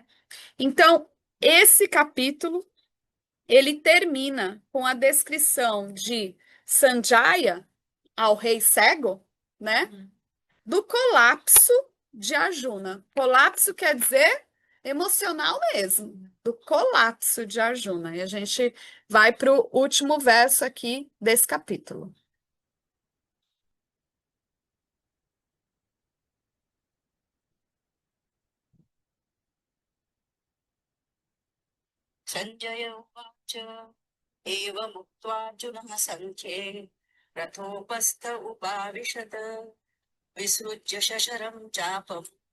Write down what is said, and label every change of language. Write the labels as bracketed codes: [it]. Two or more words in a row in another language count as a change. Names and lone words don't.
[pt] Então, esse capítulo ele termina com a descrição de Sanjaya ao rei cego, né? Do colapso de Arjuna. Colapso quer dizer emocional mesmo, do colapso de Arjuna. E a gente vai para o último verso aqui desse capítulo. [sa] सञ्जय उवाच एवमुक्त्वार्जुनः सङ्ख्ये रथोपस्थ उपाविशत् विसृज्य शशरं चापं